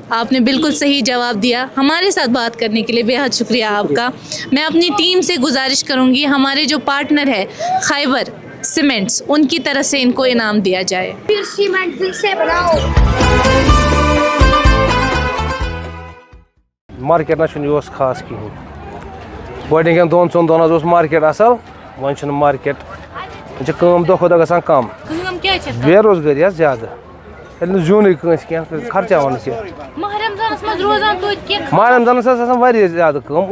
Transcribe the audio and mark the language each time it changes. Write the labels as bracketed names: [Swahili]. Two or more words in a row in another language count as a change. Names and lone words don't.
[Urdu] آپ نے بالکل صحیح جواب دیا. ہمارے ساتھ بات کرنے کے لیے بے حد شکریہ آپ کا. میں اپنی ٹیم سے گزارش کروں گی ہمارے جو پارٹنر ہے خیبر سیمنٹس ان کی طرف سے ان کو انعام دیا جائے. پھر سیمنٹ سے بناؤ. [Kashmiri] مارکیٹ نہ خاص کہین. گۄڈنِکٮ۪ن 2-3 دۄہن اوس مارکیٹ اصل وۄنۍ چھُنہٕ مارکیٹ وۄنۍ چھِ کٲم دۄہ کھۄتہٕ دۄہ گژھان کم. بے روزگٲری حظ زیادٕ ییٚلہِ نہٕ زیُنٕے کٲنٛسہِ کینٛہہ خرچاوانَس یہِ ماہ رمضانس حظ آسان واریاہ زیادٕ کٲم.